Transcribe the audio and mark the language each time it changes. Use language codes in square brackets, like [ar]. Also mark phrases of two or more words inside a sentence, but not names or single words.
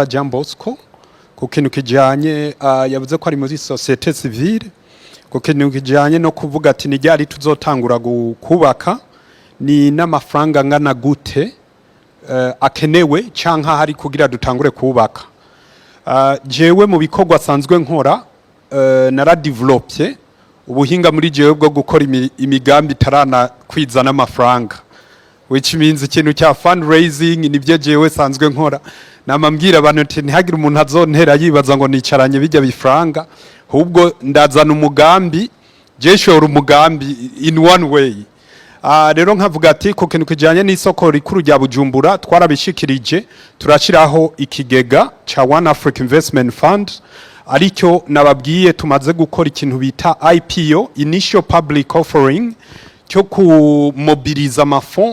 [rn] Jean Bosco ku kintu kijyanye yavuze ko ari muri [fr] société civile [rn] ku kintu kijyanye no kuvuga ati nijyari tuzotangura kubaka ni n'amafaranga ngana gute akenewe canka hari kugira dutangure kubaka. Jewe mu bikorwa sanzwe nkora naradevelopye ubuhinga muri jewe bwo gukora imigambi tarana kwizana amafaranga, [en] which means [rn] ikintu cya fundraising nibyo jewe sanzwe nkora. Namambwira abantu ati ntihagire umuntu azontera yibaza ngo nicaranye bijya bifaranga, ahubwo ndazana umugambi jeshora umugambi [en] in one way. [rn] Rero nkavuga ati ku kintu kijanye n'isoko rikuru rya Bujumbura twarabishikirije turashiraho ikigega cha One Africa Investment Fund aricyo nababwiye tumaze gukora ikintu bita IPO, [en] Initial Public Offering, [rn] cyo kumobiliza amafond.